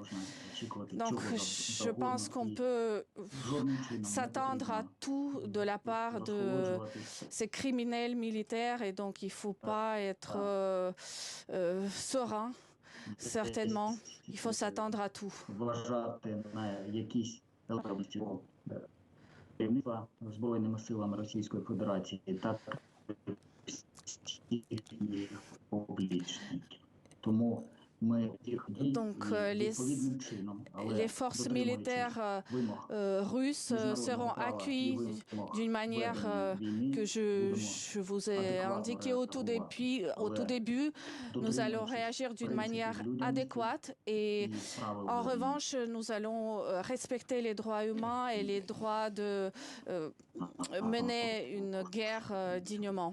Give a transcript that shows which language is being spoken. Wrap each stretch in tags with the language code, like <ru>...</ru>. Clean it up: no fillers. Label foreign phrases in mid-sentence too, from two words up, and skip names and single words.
<fr>Donc je pense qu'on peut s'attendre à tout de la part de ces criminels militaires et donc il ne faut pas être serein, certainement. Il faut s'attendre à tout.</fr> <uk>Збройними силами Російської Федерації та публічні. Тому</uk> <fr>donc les forces militaires russes seront accueillies d'une manière que je vous ai indiqué au tout début. Nous allons réagir d'une manière adéquate et en revanche, nous allons respecter les droits humains et les droits de mener une guerre dignement.</fr>